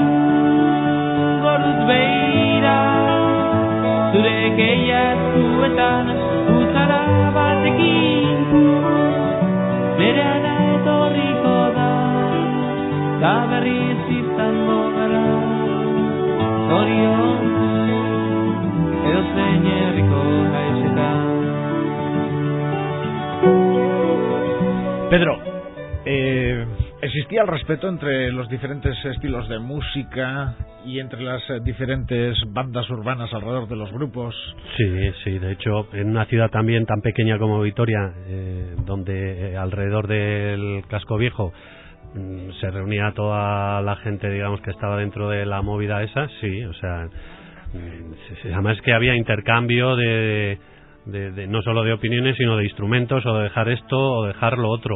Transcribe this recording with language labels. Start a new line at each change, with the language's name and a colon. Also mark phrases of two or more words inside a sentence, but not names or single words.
Basque: goruz beira, zure keiatuetan, utzara batekin, bere ana etorriko da, ta berriz izango gara, zoriontsu, edozein herriko haizetan.
Spanish: Pedro, ¿existía el respeto entre los diferentes estilos de música y entre las diferentes bandas urbanas alrededor de los grupos? Sí, de hecho, en una ciudad también tan pequeña como Vitoria, donde alrededor del Casco Viejo se reunía toda la gente, digamos, que estaba dentro de la movida esa, sí, o sea, además que había intercambio de no solo de opiniones, sino de instrumentos, o de dejar esto o dejar lo otro.